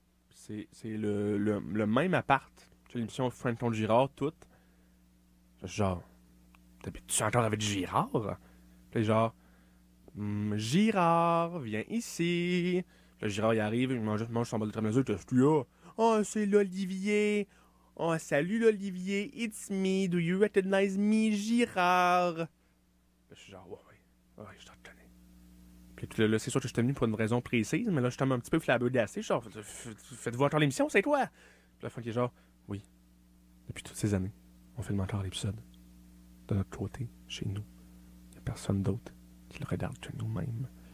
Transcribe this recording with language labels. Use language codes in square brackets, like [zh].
[fr] C'est le même appart que l'émission Frank Ton Girard, toute. Genre, t'habites-tu encore avec Girard? Puis genre, Girard, viens ici. Le Girard, il arrive, il mange son bol de tramezure, je suis là. Oh, c'est l'Olivier. [en] Oh, salut l'Olivier, it's me, do you recognize me, Girard? [fr] Là, je suis genre, ouais, je te reconnais. Puis là, c'est sûr que je suis venu pour une raison précise, mais là, je tombe un petit peu flabbergasté. Genre, faites-vous encore l'émission, c'est toi? Puis la fin qui est genre, oui, depuis toutes ces années, on filme encore l'épisode. De notre côté, chez nous, il n'y a personne d'autre qui le regarde que nous-mêmes.